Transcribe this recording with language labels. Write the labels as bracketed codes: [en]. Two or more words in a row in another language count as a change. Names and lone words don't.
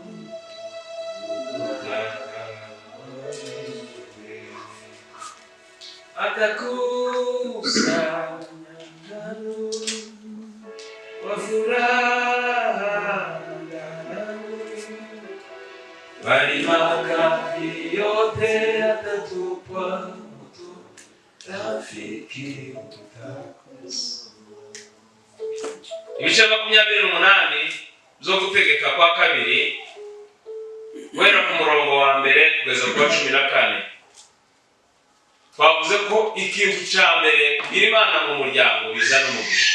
[sw] atakusanya ngano kwa furaha ndani, bali makapi yote yatatupwa moto, rafiki utakosa. [rw] Ibice 28 zo Gutegeka kwa 2 guhera ku murongo wa mbere kugeza ku 14. Twavuze ko ikintu cya mbere kugira Imana mu muryango bizana umugisha.